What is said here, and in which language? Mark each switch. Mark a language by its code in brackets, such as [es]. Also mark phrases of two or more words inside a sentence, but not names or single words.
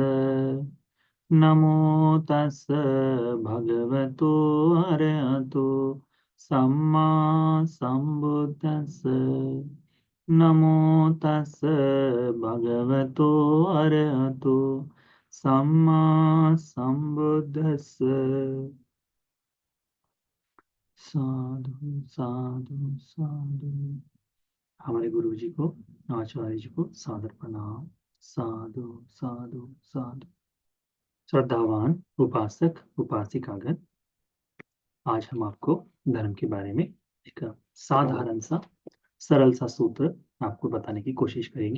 [pi] नमो तस् भगवतो अरहतो सम्मा सम्बुद्धस्स। नमो तस् भगवतो अरहतो सम्मा सम्बुद्धस्स। साधु साधु साधु। [hi] हमारे गुरु जी को, आचार्य जी को सादर प्रणाम। [pi] साधु साधु साधु। [hi] श्रद्धावान उपासक उपासिकागण, आज हम आपको धर्म के बारे में एक साधारण सा सरल सा सूत्र आपको बताने की कोशिश करेंगे।